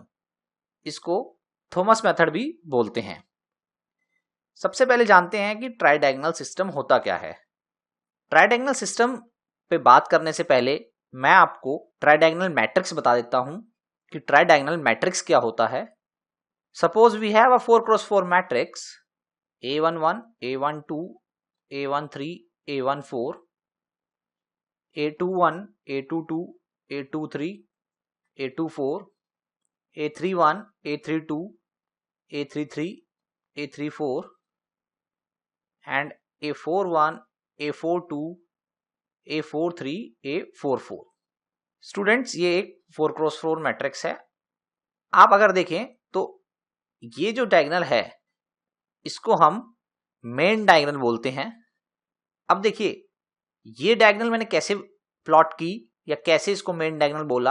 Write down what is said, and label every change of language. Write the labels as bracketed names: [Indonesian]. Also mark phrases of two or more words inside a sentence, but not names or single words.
[Hindi] इसको थॉमस मेथड भी बोलते हैं। सबसे पहले जानते हैं कि [English] tri diagonal system [Hindi] होता क्या है। [English] tri diagonal system [Hindi] पे बात करने से पहले मैं आपको [English] tri diagonal matrix [Hindi] बता देता हूं कि [English] tri diagonal matrix [Hindi] क्या होता है। [English] Suppose we have a 4 cross 4 matrix A11, A12, A13, A14, A21, A22, A23, A24, A31, A32, A33, A34 and A41, A42, A43, A44। [Hindi] स्टूडेंट्स, ये एक [English] 4 cross 4 matrix [Hindi] है। आप अगर देखें तो ये जो डायगोनल है इसको हम [English] main diagonal [Hindi] बोलते हैं। अब देखिए, ये डायगोनल मैंने कैसे प्लॉट की या कैसे इसको [English] main diagonal [Hindi] बोला।